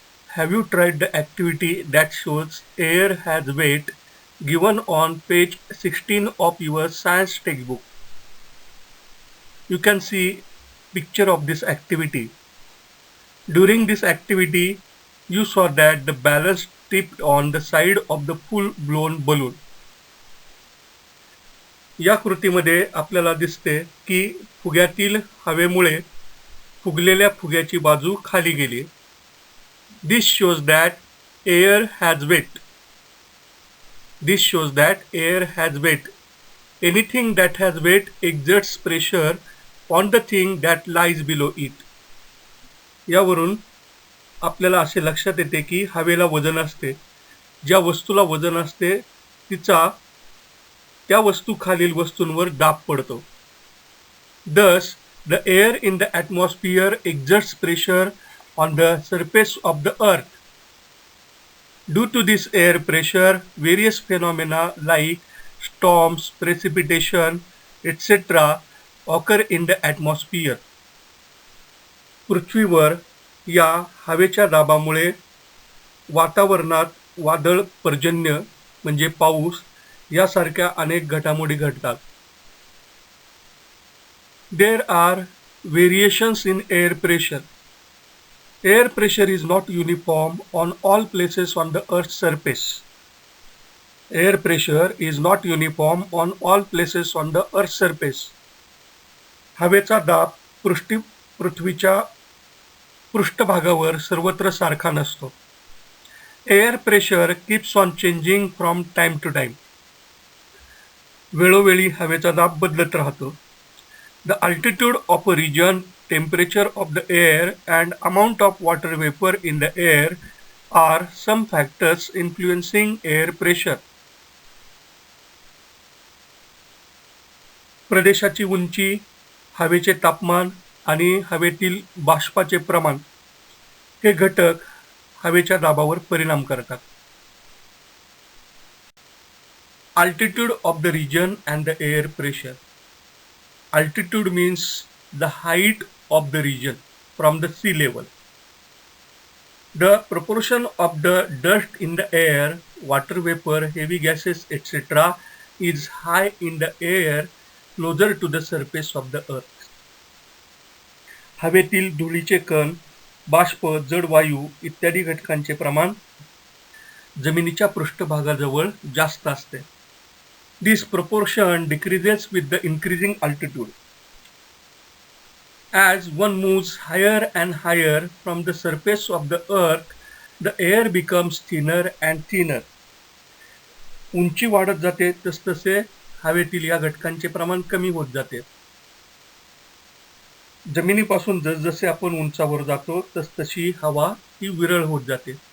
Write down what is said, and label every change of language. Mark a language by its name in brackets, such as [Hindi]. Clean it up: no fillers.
[English] Have you tried the activity that shows air has weight given on page 16 of your science textbook? You can see picture of this activity. During this activity, you saw that the balance tipped on the side of the full-blown balloon. [Marathi] या कृतीमध्ये आपल्याला दिसते की फुग्यातील हवेमुळे फुगलेल्या फुग्याची बाजू खाली गेली. [English] This shows that air has weight. This shows that air has weight. Anything that has weight exerts pressure on the thing that lies below it. [Marathi] यावरून आपल्याला असे लक्षात येते की हवेला वजन असते. ज्या वस्तूला वजन असते तिचा त्या वस्तूखालील वस्तूंवर दाब पडतो. [English] Thus, the air in the atmosphere exerts pressure on the surface of the earth. Due to this air pressure, various phenomena like storms, precipitation, etc. occur in the atmosphere. [Marathi] पृथ्वीवर या हवेच्या दाबामुळे वातावरणात वादळ, पर्जन्य म्हणजे पाऊस यासारख्या अनेक घडामोडी घडतात. [English] There are variations in air pressure. Air pressure is not uniform on all places on the Earth's surface. Air pressure is not uniform on all places on the Earth's surface. [Marathi] हवेचा दाब पृथ्वीच्या पृष्ठभागावर सर्वत्र सारखा नसतो. [English] Air pressure keeps on changing from time to time. [Marathi] वेळोवेळी हवेचा दाब बदलत राहतो. [English] The altitude of a region, temperature of the air, and amount of water vapor in the air are some factors influencing air pressure. [Marathi] प्रदेशाची उंची, हवेचे तापमान आणि हवेतील बाष्पाचे प्रमाण हे घटक हवेच्या दाबावर परिणाम करतात. [English] Altitude of the region and the air pressure. Altitude means the height of the region from the sea level. The proportion of the dust in the air, water vapor, heavy gases, etc. is high in the air closer to the surface of the earth. [Marathi] हवेतील धुळीचे कण, बाष्प, जड वायू इत्यादी घटकांचे प्रमाण जमिनीच्या पृष्ठभागाजवळ जास्त असते. [English] This proportion decreases with the increasing altitude. As one moves higher and higher from the surface of the earth, the air becomes thinner and thinner. [Marathi] उंची वाढत जाते तसतसे हवेतील या घटकांचे प्रमाण कमी होत जाते. जमिनीपासून जसजसे आपण उंचावर जातो तसतशी हवा ही विरळ होत जाते.